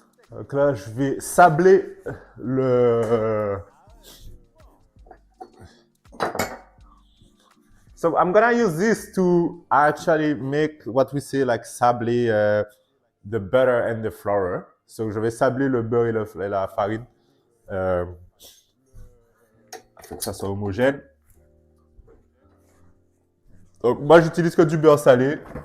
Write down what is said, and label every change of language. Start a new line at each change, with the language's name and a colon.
French: Donc là, je vais sabler le.
English: So I'm gonna use this to actually make what we say like sabler the butter and the flour.
French: So je vais sabler le beurre et la farine afin que ça soit homogène. Donc moi j'utilise que du beurre salé.